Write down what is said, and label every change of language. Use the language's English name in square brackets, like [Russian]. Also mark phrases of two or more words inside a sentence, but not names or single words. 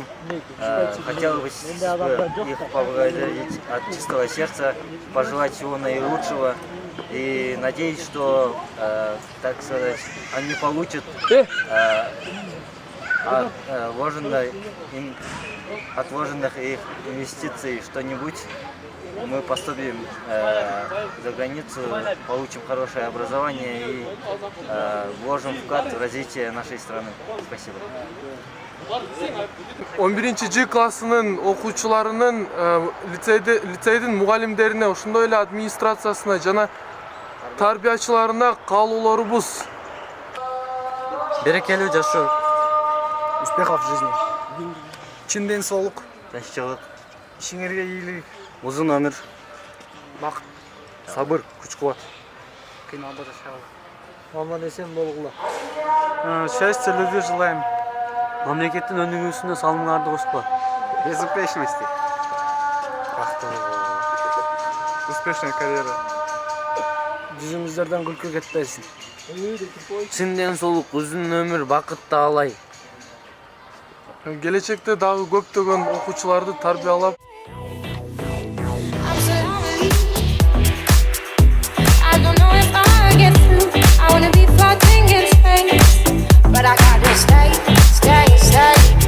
[Russian] Хотел бы их поблагодарить от чистого сердца, пожелать всего наилучшего и надеюсь, что, так сказать, они получат от вложенных их инвестиций что-нибудь. Мы поступим за границу, получим хорошее образование и вложим вклад в развитие нашей страны. Спасибо. [Kyrgyz] 11-Ж классынын окуучуларынын лицейдин мугалимдерине, ошондой эле администрациясына жана тарбиячыларына каалоолорубуз. Берекелүү жашоо, [Russian] успехов в жизни, [Kyrgyz] чын ден соолук, Тынччылык, ишиңерге ийгилик, узун өмүр, бакыт, Сабыр, күч-кубат. кыйналбай жашагыла. Аман эсен болгула. [Russian] Счастья, любви желаем. [Kyrgyz] мамлекеттин өнүгүүсүнө салымыңарды кошкула. [Russian] Безупречности. Успешная карьера. [Kyrgyz] Жүзүңүздөрдөн күлкү кетпесин. Чын ден соолук, узун өмүр, бакыт таалай. Келечекте дагы көптөгөн окуучуларды тарбиялап, [English] I don't know if I'll get through. I wanna be floating in space, but I gotta stay.